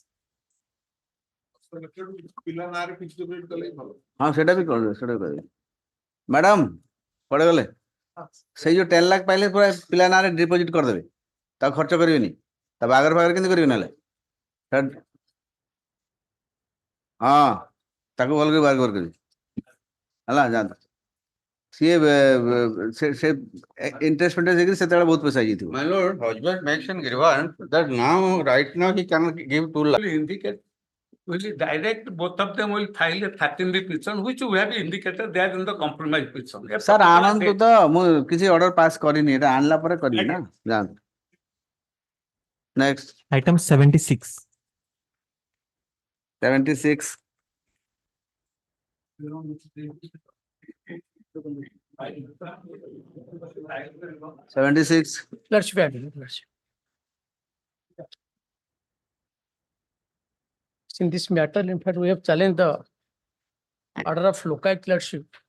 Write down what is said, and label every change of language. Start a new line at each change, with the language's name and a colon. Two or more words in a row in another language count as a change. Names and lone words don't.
Odia: ହଁ ସେଟା ବି କରିଦେବେ ସେଟା କରିଦେବେ ମ୍ୟାଡାମ କୁଆଡେ ଗଲେ ସେଇ ଯୋଉ 10 ଲାख ପାଇଲେ ପୁରା ପିଲା ନାଁରେ ଡିପୋଜିଟ୍ କରିଦେବେ ତାକୁ ଖର୍ଚ୍ଚ କରିବେନି ତା ବାହାଘର ଫାଘର କେମିତି କରିବେ ନହେଲେ ହଁ ତାକୁ ଭଲ କରି ବାହାର କରିବି ହେଲା ଯାଆନ୍ତୁ ସିଏ ସେ ଇଣ୍ଟରେଷ୍ଟ ଫିଣ୍ଟରେଷ୍ଟ ହେଇକି ସେତେବେଳେ ବହୁତ ପଇସା ହେଇଯାଇଥିବ
English: My lord, husband mentioned grievance that now, right now, he cannot give 2 lakhs. indicate will direct both of them will file a 13 petition which we have indicated there in the compromise petition.
Odia: ସାର୍ ଆଣନ୍ତୁ ତ ମୁଁ କିଛି
English: order pass
Odia: କରିନି ଏଟା ଆଣିଲା ପରେ କରିବି ନା ଯାଆନ୍ତୁ ନେକ୍ସଟ
English: Item 76. 76 76 In this matter, in fact, we have challenged the order of local clerkship.